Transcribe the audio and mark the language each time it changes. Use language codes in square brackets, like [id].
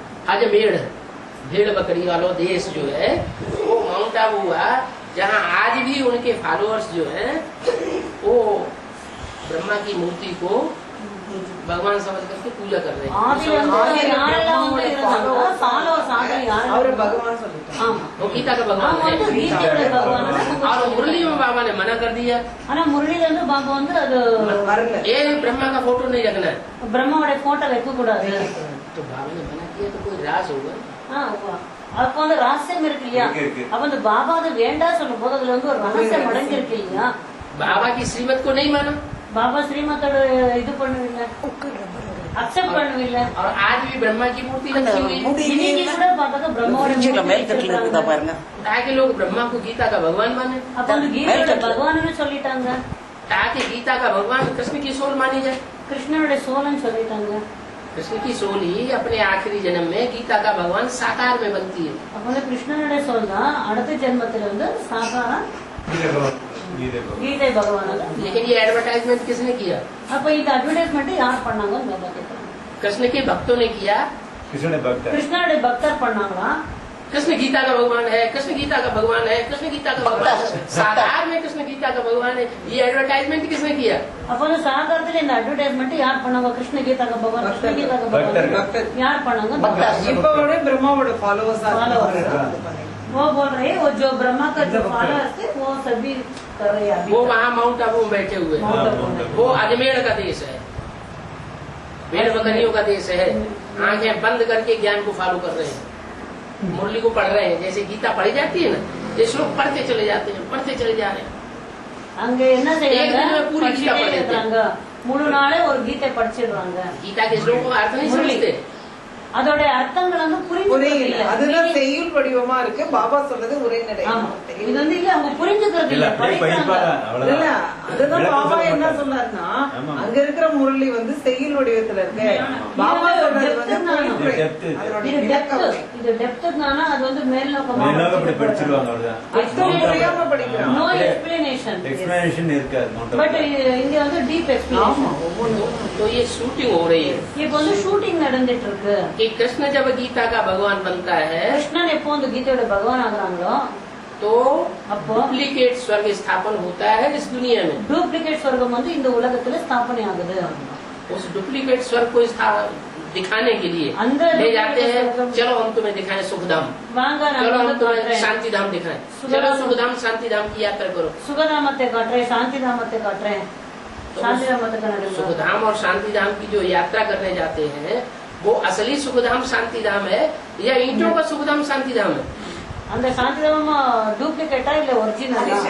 [hi] अजमेर भेड़ बकरी वालों देश जो है वो माउंट आबू हुआ, जहाँ आज भी उनके फॉलोअर्स जो हैं वो ब्रह्मा की मूर्ति को भगवान समझ करके पूजा कर रहे हैं। और भगवान [ta] சொல்லிட்டாங்க [hi] वो गीता का भगवान है। और मुरली में बाबा ने मना कर दिया, [ta] मुरली बाबा வந்து அது வரல [hi] ये ब्रह्मा का फोटो नहीं रखना है। [ta] பிரம்மாவோட போட்டோ வைக்க கூடாது. [hi] तो बाबा ने मना किया तो कोई राज होगा। [ta] அப்ப வந்து ரகசியம் இருக்கு இல்லையா, அப்ப அந்த பாபா அது வேண்டாம் சொல்லும் போது அதுல வந்து ஒரு ரகசியம் அடங்கி இருக்கு இல்லையா. [hi] बाबा की श्रीमत को नहीं माना, [ta] பாபா ஸ்ரீமத்தோட இது பண்ணவில்லை, அக்செப்ட் பண்ணவில்லை. [hi] और आज भी ब्रह्मा की मूर्ति रखी हुई है। [ta] இன்னைக்கு கூட பார்த்தாக்க பிரம்மாவோட [hi] ताकि लोग ब्रह्मा को गीता का भगवान माने, [ta] அப்ப வந்து கீதையோட பகவான்னு சொல்லிட்டாங்க, [hi] ताकि गीता का भगवान कृष्ण की सोल मानी जाए। [ta] கிருஷ்ணனோட சோலன்னு சொல்லிட்டாங்க. [hi] कृष्ण की सोल ही अपने आखिरी जन्म में गीता का भगवान साकार में बनती है। [ta] அப்ப வந்து கிருஷ்ணனோட சோல் தான் அடுத்த ஜென்மத்துல வந்து சாகாரா கீதை பகவான். [hi] लेकिन ये एडवर्टाइजमेंट किसने किया? [ta] அப்ப இந்த அட்வர்டைஸ்மெண்ட் யார் பண்ணாங்கன்னு பாபா கேட்கறாங்க. [hi] कृष्ण के भक्तों ने किया, [ta] கிருஷ்ணனுடைய பக்தர் பண்ணாங்களா? [hi] कृष्ण गीता का भगवान है, कृष्ण गीता का भगवान है, कृष्ण गीता का भगवान है, साकार में कृष्ण गीता का भगवान है। ये एडवर्टाइजमेंट किसने किया? [ta] அப்ப வந்து சாகாரத்துல இந்த அட்வர்டைஸ்மெண்ட் யார் பண்ணாங்க? கிருஷ்ண கீதாக்கு பகவான், கிருஷ்ண கீதாக்கு பகவான் யார் பண்ணாங்க? இப்போட பிரம்மாவோட ஃபாலோவர்ஸ் [hi] वो बोल रहे हैं वो जो ब्रह्मा का जो फॉलोअर्स थे वो सभी कर रहे हैं अभी। वो वहाँ माउंट आबू में बैठे हुए हैं। वो अजमेर का देश है, भेड़ बकरियों का देश है। आंखें बंद करके ज्ञान को फॉलो कर रहे हैं, मुरली को पढ़ रहे हैं। जैसे गीता पढ़ी जाती है ना, ये श्लोक पढ़ते चले जाते हैं, पढ़ते चले जा रहे हैं। [ta] அங்க என்ன செய்யறாங்க? [hi] एक दिन में पूरी गीता पढ़ लेते हैं। [ta] முழு நாளே ஒரு கீதை படிச்சிடுறாங்க. [hi] गीता के श्लोक को अर्थ नहीं समझते, [ta] அதோட அர்த்தங்கள் வந்து புரியல. அதுதான் செய்யுள் வடிவமா இருக்கு. பாபா சொல்றது உரைநடை. இது வந்து இல்ல அவங்க புரிஞ்சுக்கிறது இல்ல, படிக்கிறாங்க. இல்ல அதுதான் பாபா என்ன சொன்னாருன்னா, அங்க இருக்கிற முரளி வந்து செய்யுள் வடிவத்துல இருக்கு. பாபா சொல்றது வந்து பொழிப்புரை. அதோட விளக்கம் இது டெப்த்னானா அது வந்து மேல் நோக்கமா படிச்சிருவாங்க. அவ்வளவுதான், அர்த்தம் புரியாம படிக்கிறாங்க. [en] no explanation [ta] இருக்காது. பட் இங்க வந்து டீப் எக்ஸ்பிளனேஷன். [hi] तो ये शूटिंग हो रही है। [ta] இப்போ வந்து ஷூட்டிங் நடந்துட்டு இருக்கு. [hi] कि कृष्ण जब गीता का भगवान बनता है, [ta] கிருஷ்ணன் எப்போ வந்து கீதையோட பகவான் ஆகுறாங்களோ [hi] तो [ta] அப்போ [hi] डुप्लीकेट स्वर्ग स्थापन होता है इस दुनिया में। [ta] டூப்ளிகேட் ஸ்வர்க்கம் வந்து இந்த உலகத்துல ஸ்தாபனை ஆகுது. [hi] उस डुप्लीकेट स्वर्ग को दिखाने के लिए अंदर ले जाते हैं। चलो हम तुम्हें दिखाएं सुखधाम, [ta] வாங்க [hi] चलो [ta] நான் [hi] हम [ta] வந்து [hi] तुम्हें [ta] காட்டுறேன், [hi] शांति धाम दिखाएं, सुखधाम। चलो सुखधाम शांति धाम की यात्रा करो। [ta] சுகதாமத்தை காட்டுறேன், சாந்தி தாமத்தை காட்டுறேன், சாந்தி தாமத்துக்கு நடுவில் [hi] सुखधाम और शांति धाम की जो यात्रा करने जाते हैं वो असली सुखधाम शांति धाम है या ईंटों का सुखधाम शांति धाम है? [ta] அந்த சாந்தி தாம டூப்ளிகேட்டா இல்ல ஒரிஜினல்?